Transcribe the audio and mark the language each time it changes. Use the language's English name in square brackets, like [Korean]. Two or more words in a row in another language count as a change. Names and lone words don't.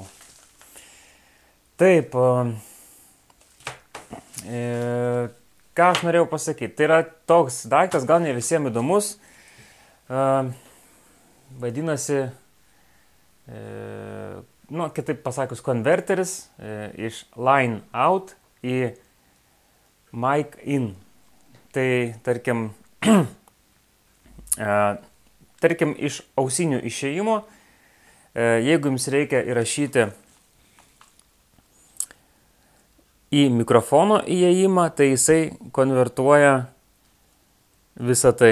[Lithuanian] Taip, ką aš norėjau pasakyti. Tai yra toks daiktas, gal ne visiems įdomus. Vadinasi, kitaip pasakius, konverteris iš [English] line out [Lithuanian] į [English] mic in. [Lithuanian] Tai tarkim iš ausinių išėjimo, jeigu jums reikia įrašyti į mikrofono įėjimą, tai jisai konvertuoja visą tai.